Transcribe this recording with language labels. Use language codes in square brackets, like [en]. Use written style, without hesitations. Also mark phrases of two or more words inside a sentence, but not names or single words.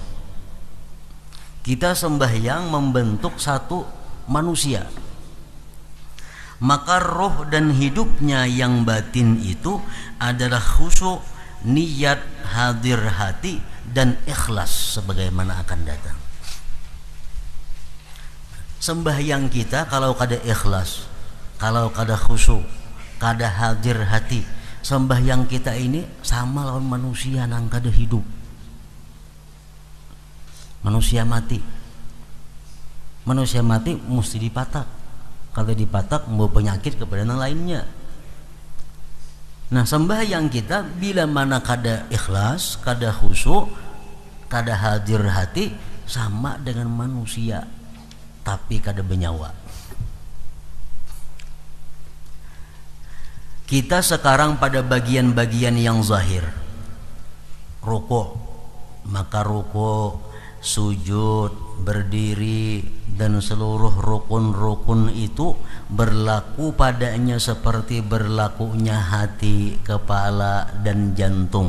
[id] Kita sembahyang membentuk satu manusia. Maka roh dan hidupnya yang batin itu adalah khusyuk, niat, hadir hati dan ikhlas sebagaimana akan datang. [bjn] Sembahyang kita kalau kada ikhlas, kalau kada khusyuk, kada hadir hati, sembahyang kita ini sama lawan manusia nang kada hidup. Manusia mati. Manusia mati mesti dipatak. Kalau dipatak mau penyakit kepada yang lainnya. Nah, sembahyang kita bila mana kada ikhlas, kada khusyuk, kada hadir hati, sama dengan manusia tapi kada bernyawa. [id] Kita sekarang pada bagian-bagian yang zahir. Rukuk, maka rukuk, sujud, berdiri dan seluruh rukun-rukun itu berlaku padanya seperti berlakunya hati, kepala dan jantung.